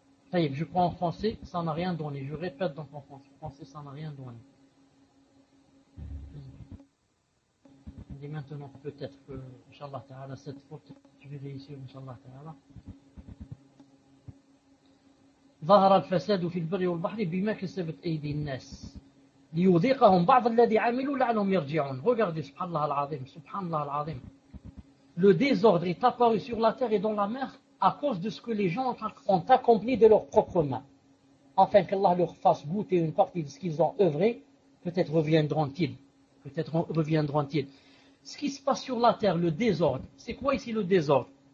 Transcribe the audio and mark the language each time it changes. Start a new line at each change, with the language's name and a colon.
French: Tayyib, je prends en français, ça n'a rien donné. Je répète donc en français. En français, ça n'a rien donné. Et maintenant, peut-être que, inshallah ta'ala, cette fois, je vais réussir, inshallah ta'ala.
Arabic: ظهر الفساد في البر والبحر بما كسبت أيدي الناس ليذيقهم بعض الذي عملوا لعلهم يرجعون.
French: Regardez, subhanallah al-azim, subhanallah al-azim. Le désordre est apparu sur la terre et dans la mer à cause de ce que les gens ont accompli de leurs propres mains. Afin qu'Allah leur fasse goûter une partie de ce qu'ils ont œuvré, peut-être reviendront-ils. Peut-être reviendront-ils. Ce qui se passe sur la terre, le désordre, c'est quoi ici le désordre?